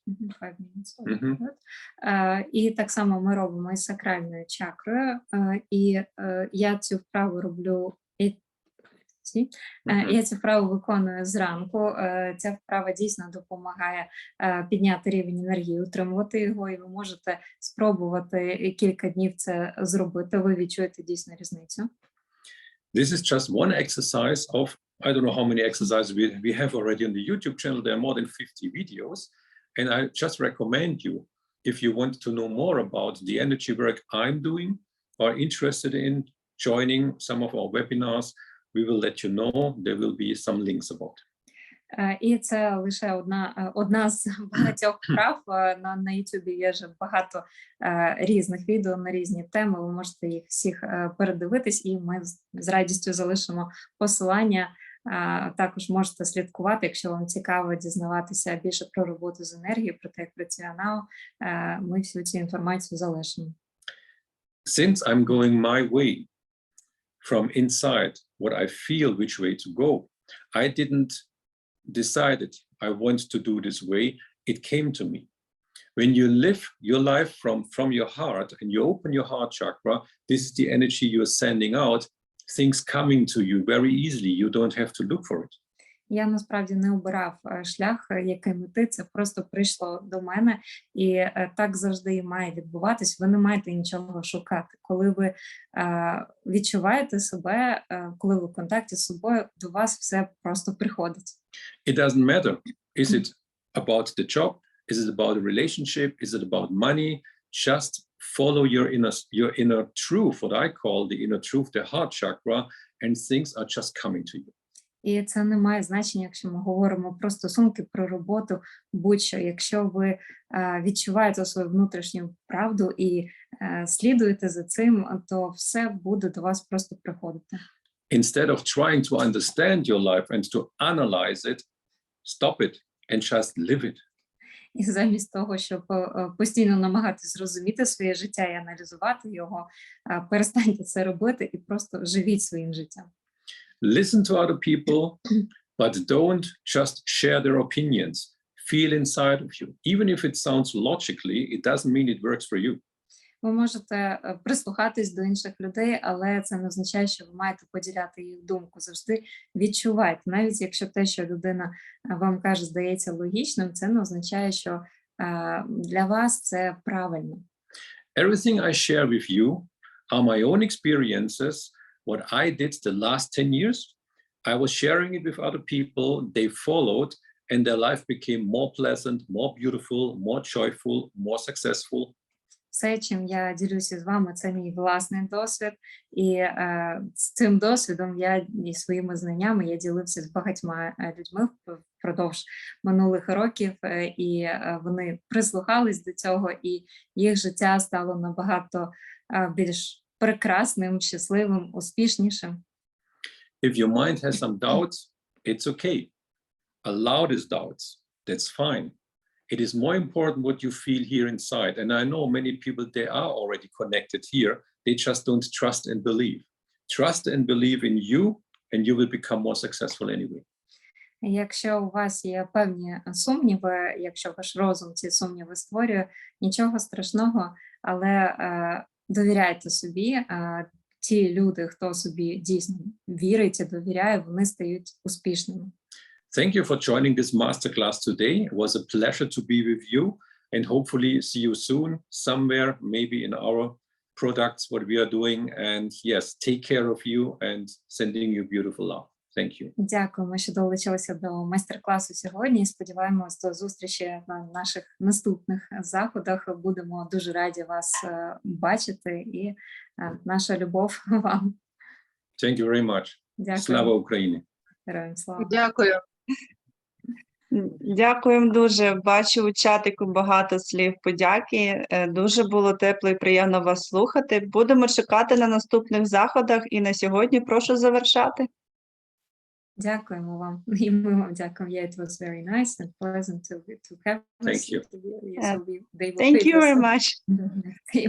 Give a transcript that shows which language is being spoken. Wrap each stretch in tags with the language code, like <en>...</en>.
<en>5 minutes.</en> <uk>І так само ми робимо із сакральною чакрою. І я цю вправу роблю. Я цю вправу виконую зранку. Ця вправа дійсно допомагає підняти рівень енергії, утримувати його, і ви можете спробувати кілька днів це зробити. Ви відчуєте дійсно різницю.</uk> <en>This is just one exercise of, I don't know how many exercises we have already on the YouTube channel. There are more than 50 videos. And I just recommend you, if you want to know more about the energy work I'm doing or interested in joining some of our webinars, we will let you know. There will be some links about it.</en> <uk>І це лише одна з багатьох вправ. На YouTube є вже багато різних відео на різні теми. Ви можете їх всіх передивитись, і ми з радістю залишимо посилання. Також можете слідкувати, якщо вам цікаво дізнаватися більше про роботу з енергією, про те, як працює Анао, ми всю цю інформацію залишимо.</uk> <en>Since I'm going my way from inside, what I feel which way to go, I didn't decided I want to do this way. It came to me. When you live your life from your heart and you open your heart chakra, this is the energy you're sending out, things coming to you very easily. You don't have to look for it.</en> <uk>Я насправді не обирав шлях, яким іти, це просто прийшло до мене, і так завжди і має відбуватись. Ви не маєте нічого шукати. Коли ви відчуваєте себе, коли ви в контакті з собою, до вас все просто приходить.</uk> <en>It doesn't matter. Is it about the job? Is it about a relationship? Is it about money? Just follow your inner truth, what I call the inner truth, the heart chakra, and things are just coming to you.</en> <uk>І це не має значення, якщо ми говоримо про стосунки, про роботу, будь-що. Якщо ви відчуваєте свою внутрішню правду і слідуєте за цим, то все буде до вас просто приходити.</uk> <en>Instead of trying to understand your life and to analyze it, stop it and just live it.</en> <uk>І замість того, щоб постійно намагатись зрозуміти своє життя і аналізувати його, перестаньте це робити і просто живіть своїм життям.</uk> <en>Listen to other people, but don't just share their opinions. Feel inside of you. Even if it sounds logically, it doesn't mean it works for you.</en> <uk>Ви можете прислухатись до інших людей, але це не означає, що ви маєте поділяти їх думку. Завжди відчувайте. Навіть якщо те, що людина вам каже, здається логічним, це не означає, що для вас це правильно.</uk> <en>Everything I share with you are my own experiences. What I did the last 10 years, I was sharing it with other people. They followed, and their life became more pleasant, more beautiful, more joyful, more successful.</en> <uk>Все, чим я ділюся з вами, це мій власний досвід. І з цим досвідом і своїми знаннями я ділився з багатьма людьми впродовж минулих років, і вони прислухались до цього, і їх життя стало набагато більш прекрасним, щасливим, успішнішим.</uk> <en>If your mind has some doubts, it's okay. Allow these doubts. That's fine. It is more important what you feel here inside. And I know many people, they are already connected here. They just don't trust and believe. Trust and believe in you, and you will become more successful anyway.</en> <uk>Якщо у вас є певні сумніви, якщо ваш розум ці сумніви створює, нічого страшного, але довіряйте собі. Ті люди, хто собі дійсно вірить і довіряє, вони стають успішними.</uk> <en>Thank you for joining this masterclass today. It was a pleasure to be with you, and hopefully see you soon somewhere, maybe in our products, what we are doing. And yes, take care of you and sending you beautiful love. Thank you.</en> <uk>Дякуємо, що долучилися до майстер-класу сьогодні. Сподіваємось до зустрічі на наших наступних заходах. Будемо дуже раді вас бачити, і наша любов вам.</uk> <en>Thank you very much.</en> <uk>Дякую. Слава Україні. Героям слава. Дякую. Дякуємо дуже. Бачу у чатику багато слів подяки. Дуже було тепло і приємно вас слухати. Будемо чекати на наступних заходах, і на сьогодні прошу завершати. Дякуємо вам. І ми вам дякуємо.</uk> <en>Yeah, it was very nice and pleasant to have Thank you. Thank you very much. We will See you hopefully soon again.</en>